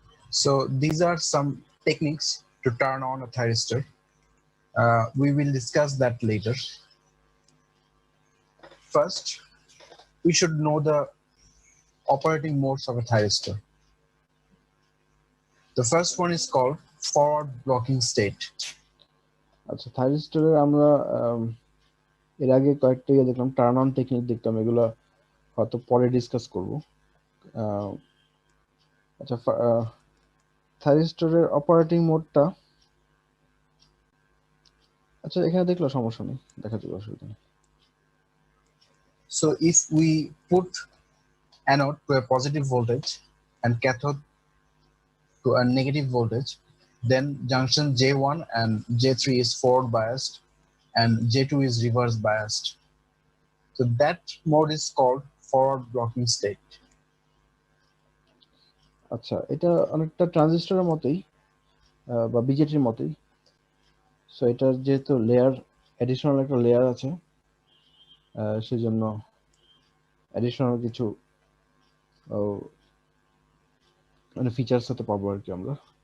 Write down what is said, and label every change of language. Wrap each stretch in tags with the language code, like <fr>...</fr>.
<en>So these are some techniques to turn on a thyristor. We will discuss that later. First, we should know the operating modes of a thyristor. The first one is called forward blocking state.</en> <bn>আচ্ছা, থাইরিস্টরের আমরা এর আগে কয়েকটা দেখলাম, turn on technique দেখলাম, এগুলো হয়তো পরে ডিসকাস করব। আচ্ছা, থাইরিস্টরের অপারেটিং মোডটা আচ্ছা এখানে দেখলো সমস্যা নেই, দেখা যাবে, অসুবিধা নেই।</bn> <en>So if we put anode to a positive voltage and cathode to a negative voltage, then junction J1 and J3 is forward biased and J2 is reverse biased. So that mode is called forward blocking state.</en> <bn>আচ্ছা, এটা অনেকটা ট্রানজিস্টরের মতোই বা বিজেটির মতোই। So এটার যেহেতু layer, additional একটা layer আছে, সেজন্য অ্যাডিশনাল কিছু মানে ফিচার্স হতে পাবো আর কি আমরা।</bn>